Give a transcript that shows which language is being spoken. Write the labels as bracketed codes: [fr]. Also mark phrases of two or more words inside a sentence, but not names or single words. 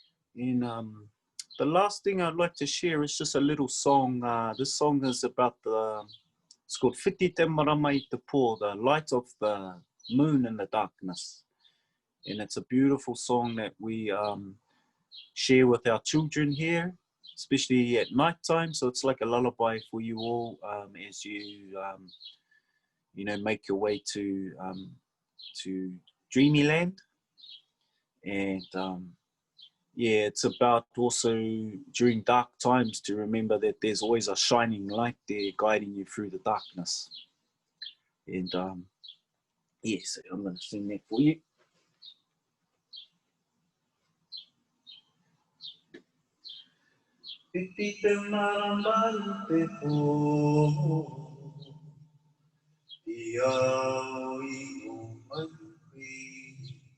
[en] And the last thing I'd like to share is just a little song. This song is about it's called [mi] Whiti te marama I te pō, [en] the light of the moon in the darkness. And it's a beautiful song that we share with our children here, especially at night time. So it's like a lullaby for you all as you, you know, make your way to Dreamyland. And yeah, it's about also during dark times to remember that there's always a shining light there guiding you through the darkness. And yes, I'm going to sing that for you. [mi] Whiti te marama I te pō, I au I o mahi,